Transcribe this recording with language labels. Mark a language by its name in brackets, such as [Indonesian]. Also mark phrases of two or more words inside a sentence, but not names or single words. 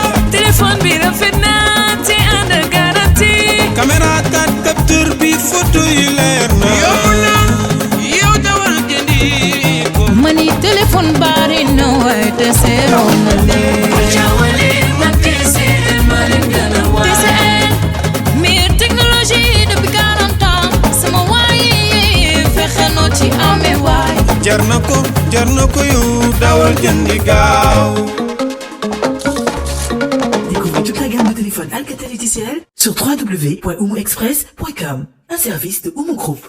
[Wolof] Téléphone bi rafet na te ànd ak garantie. Caméra kat capteur bi photo yi leer na. Yow na, yow dawal jëndi ko. Mani téléphone bari na waaye te seeroon na leen. Jawale mag T C L maa leen gën a waay. [French] T C L, meilleure technologie depuis quarante ans. [Wolof] Sama waay yi, fexe noo ci amee waay. Jar na ko, jar na ko yow dawal jëndi gaaw. [French] Découvrez toute la gamme de téléphones Alcatel et T C L sur w w w point oumou express point com, un service de Oumou Group.